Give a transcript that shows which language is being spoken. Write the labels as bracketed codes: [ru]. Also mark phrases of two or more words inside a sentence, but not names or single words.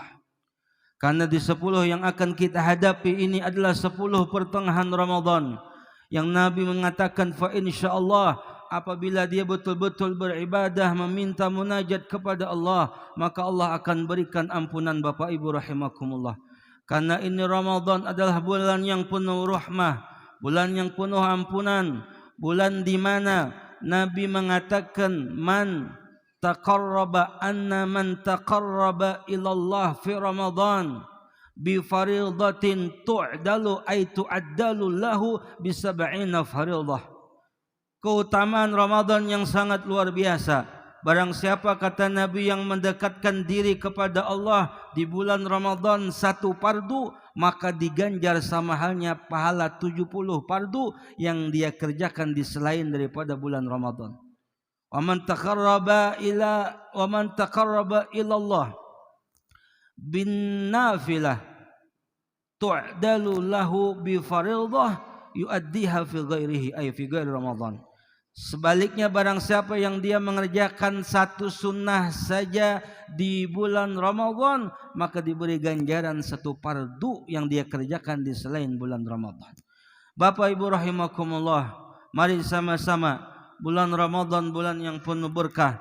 [id] Karena di 10 yang akan kita hadapi ini adalah 10 pertengahan Ramadan, yang Nabi mengatakan [ar] فإن شاء الله [id] apabila dia betul-betul beribadah meminta munajat kepada Allah, maka Allah akan berikan ampunan. Bapak Ibu rahimakumullah. Karena ini Ramadan adalah bulan yang penuh rahmah, bulan yang penuh ampunan, bulan di mana Nabi mengatakan [ar] من تقرب أنا من تقرب إلى الله في رمضان بفريضة تعدل أي تعدل له ب 70 فريضة. [id] Keutamaan Ramadan yang sangat luar biasa. Barang siapa, kata Nabi, yang mendekatkan diri kepada Allah di bulan Ramadan 1 fardu, maka diganjar sama halnya pahala 70 fardu yang dia kerjakan di selain daripada bulan Ramadan. [ar] ومن تقرب إلى الله بالنافلة تعدل له بفريضة يؤديها في غيره أي في غير رمضان. [id] Sebaliknya, barang siapa yang dia mengerjakan 1 sunnah saja di bulan Ramadan, maka diberi ganjaran 1 fardu yang dia kerjakan di selain bulan Ramadan. Bapak Ibu rahimakumullah, mari sama-sama, bulan Ramadan bulan yang penuh berkah.